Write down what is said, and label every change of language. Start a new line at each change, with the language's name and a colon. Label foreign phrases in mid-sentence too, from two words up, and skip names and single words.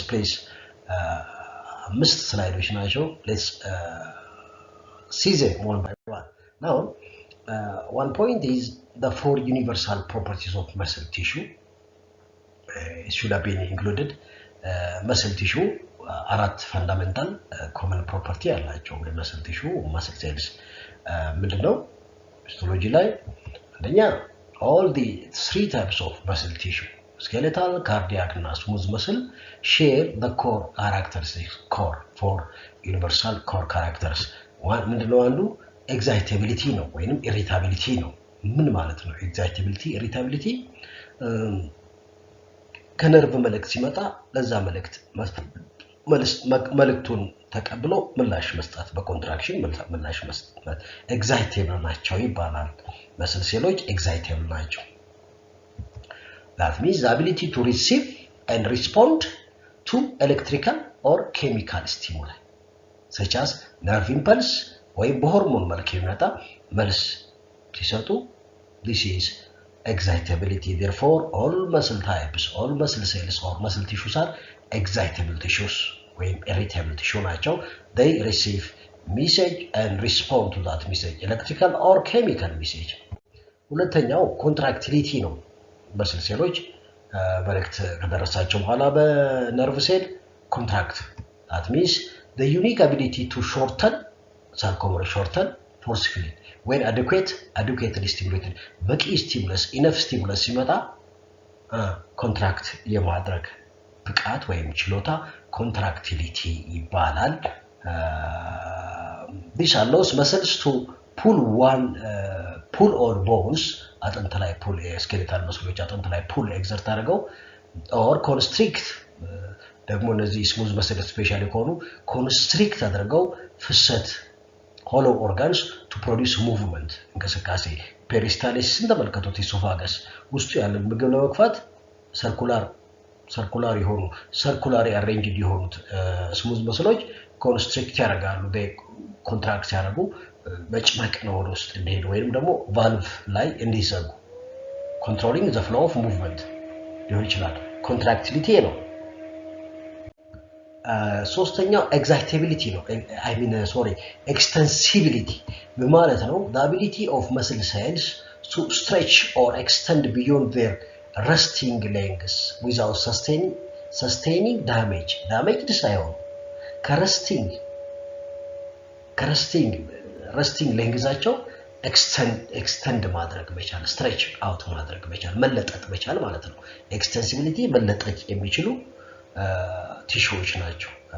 English: Please, missed slide which let's see them one by one. Now, one point is the four universal properties of muscle tissue. It should have been included. Muscle tissue አራት fundamental common property አላቸው muscle tissue muscle cells ምንድነው histology
Amharic: ላይ አንደኛ
English: all the three types of muscle tissue skeletal cardiac እና smooth muscle share the core characteristics four universal core characters
Amharic: ምንድነው አንዱ
English: excitability
Amharic: ነው ወይንም
English: irritability
Amharic: ነው ምን ማለት ነው
English: excitability irritability
Amharic: ከነርቭ መልእክት ሲመጣ ለዛ መልእክት መልእክቱን ተቀብሎ ምላሽ መስጠት በኮንትራክሽን ምላሽ መስጠት ኤግዛይቴብል ናቸው ይባላል መስል ሴሎች ኤግዛይቴብል ናቸው
English: that means the ability to receive and respond to electrical or chemical stimuli such as nerve impulse
Amharic: ወይ በሆርሞን መልክ የሚመጣ መልስ ሲሰጡ
English: this is excitability. Therefore, all muscle types, all muscle cells or muscle tissues are excitable tissues or irritable tissue nature. They receive message and respond to that message, electrical or chemical message.
Amharic: ሁለተኛው contractility ነው muscle ሴሎች መልእክት ከደረሳቸው በኋላ በነርቭ ሴል contract.
English: That means the unique ability to shorten forcefully when adequately stimulated በቂ stimulus enough stimulus ሲመጣ contract
Amharic: የማድረግ ብቃት ወይም ችሎታ
English: contractility ይባላል this allows muscles to pull on bones
Amharic: አጥንት ላይ
English: pull skeletal muscles
Amharic: አጥንት ላይ
English: pull exert አድርገው or constrict
Amharic: ደግሞ እነዚህ
English: smooth muscles especially ከሆኑ constrict
Amharic: አድርገው ፍሰት
English: hollow organs to produce movement
Amharic: እንቅስቃሴ peristalsis እንደመልከቱት esophagus ውስጡ ያለው ምግብ ለመግፋት circular የሆኑ
English: circularly arranged
Amharic: የሆኑት
English: smooth muscles constrict
Amharic: ያደርጋሉ
English: they contract
Amharic: ያደርጉ መጭመቅ ነው ወደ ውስጥ እንዲሄድ ወይንም ደግሞ valve ላይ እንዲዘጉ
English: controlling the flow of movement
Amharic: ሊሆን ይችላል contractility ነው
English: ሶስተኛው excitability ነው extensibility
Amharic: በማለት ነው
English: the ability of muscle cells to stretch or extend beyond their resting lengths without sustaining damage ሳይሆን
Amharic: resting lengthሳቸው extend ማድረግ መቻል
English: stretch out
Amharic: ማድረግ መቻል መለጠጥ መቻል ማለት ነው extensibility መለጠጥ የሚችሉ ቲሹዎች ናቸው